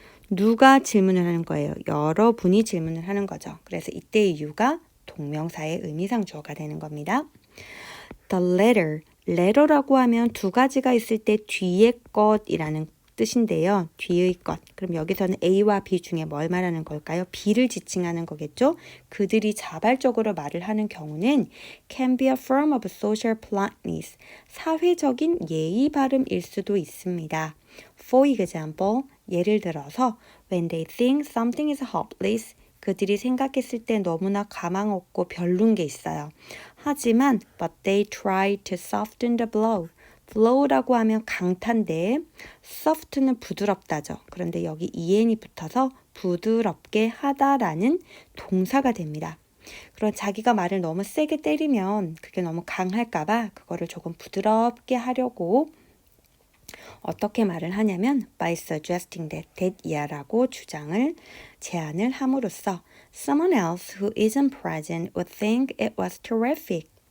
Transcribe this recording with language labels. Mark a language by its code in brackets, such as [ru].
[ko] 누가 질문을 하는 거예요? 여러분이 질문을 하는 거죠. 그래서 이때의 you가 동명사의 의미상 주어가 되는 겁니다. The letter라고 하면 두 가지가 있을 때 뒤의 것이라는 뜻인데요. 뒤의 것. 그럼 여기서는 A와 B 중에 뭘 말하는 걸까요? B를 지칭하는 거겠죠? 그들이 자발적으로 말을 하는 경우는 [en] can be a form of social politeness. [ko] 사회적인 예의 발음일 수도 있습니다. [en] For example, [ko] 예를 들어서 [en] when they think something is hopeless, [ko] 그들이 생각했을 때 너무나 가망 없고 별론 게 있어요. 하지만 [en] but they try to soften the blow. [ko] blow라고 하면 강타인데 soft는 부드럽다죠. 그런데 여기 en이 붙어서 부드럽게 하다라는 동사가 됩니다. 그런 자기가 말을 너무 세게 때리면 그게 너무 강할까 봐 그거를 조금 부드럽게 하려고 어떻게 말을 하냐면 [en] by suggesting that yeah [ko] 라고 제안을 함으로써 [en] someone else who isn't present would think it was terrific.